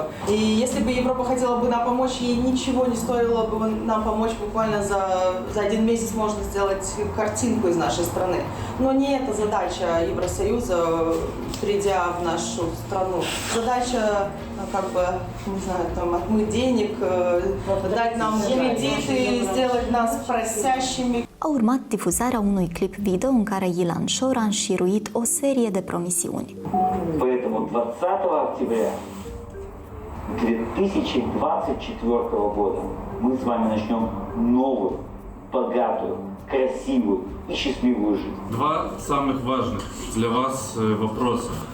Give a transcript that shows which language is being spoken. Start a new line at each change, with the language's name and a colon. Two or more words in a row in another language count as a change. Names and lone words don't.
Russian: И если бы Европа хотела бы нам помочь, ей ничего не стоило бы нам помочь буквально за 1 месяц можно сделать картинку из нашей страны. Но не это задача Евросоюза, придя в нашу страну. Задача как бы, не знаю, там, отмыть денег, дать нам кредиты, сделать нас просящими.
Romanian: A urmat difuzarea unui clip video în care Ilan Shor a înșiruit o serie de promisiuni.
Russian: Поэтому 20 октября 2024 года мы с вами начнем новую, богатую, красивую и счастливую жизнь. Два самых важных для вас вопроса.